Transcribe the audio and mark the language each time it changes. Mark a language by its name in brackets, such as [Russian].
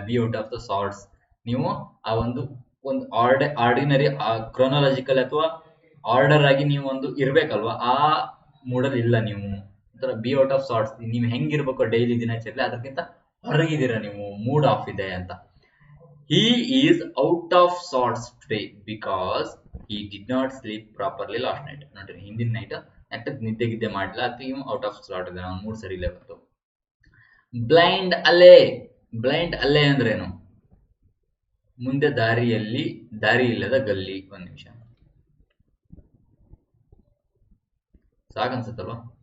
[English] be out of the sorts, [Kannada] ನೀವು ಆ ಒಂದು ಆರ್ಡಿನರಿ ಕ್ರೋನಾಲಜಿಕಲ್ ಅಥವಾ ಆರ್ಡರ್ ಆಗಿ ನೀವು ಒಂದು ಇರ್ಬೇಕಲ್ವಾ, ಆ ಮೂಡಲ್ಲಿ ಇಲ್ಲ ನೀವು. ಒಂಥರ [English] be out of sorts, [Kannada] ನೀವು ಹೆಂಗಿರ್ಬೇಕು ಡೈಲಿ ದಿನಚರಿ ಅದಕ್ಕಿಂತ ಹೊರಗಿದ್ದೀರಾ ನೀವು, ಮೂಡ್ ಆಫ್ ಇದೆ ಅಂತ. [English] He is out of sorts today because he did not sleep properly last night. [Kannada] ನೋಡ್ರಿ, ಹಿಂದಿನ ನೈಟ್ ಯಾಕೆ ನಿದ್ದೆ ಮಾಡಿಲ್ಲ, ಅದಕ್ಕೆ ಇವ್ [English] out of sort [Kannada] ಇದೆ, ಅವ್ನ ಮೂಡ್ ಸರಿ ಇಲ್ಲ ಇವತ್ತು. ಬ್ಲೈಂಡ್ ಅಲೆ ಅಂದ್ರೇನು, ಮುಂದೆ ದಾರಿ ಇಲ್ಲದ ಗಲ್ಲಿ. ಒಂದ್ ನಿಮಿಷ ಸಾಕನ್ಸುತ್ತಲ್ವಾ.